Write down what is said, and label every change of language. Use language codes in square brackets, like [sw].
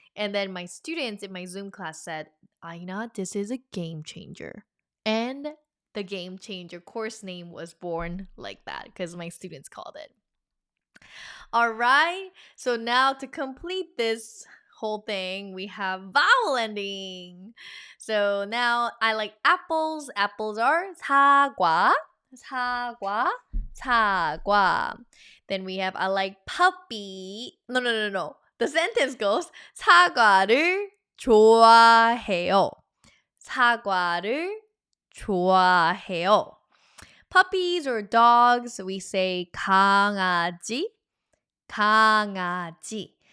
[en] And then my students in my Zoom class said, Aina, this is a game changer. And the game changer course name was born like that because my students called it. All right. So now to complete this whole thing, we have vowel ending. So now I like apples. Apples are 사과, 사과, 사과. Then we have I like puppy. No. The sentence goes [ko] 사과를 좋아해요. 사과를 좋아해요. [en] Puppies or dogs, we say 강아지, 강아지.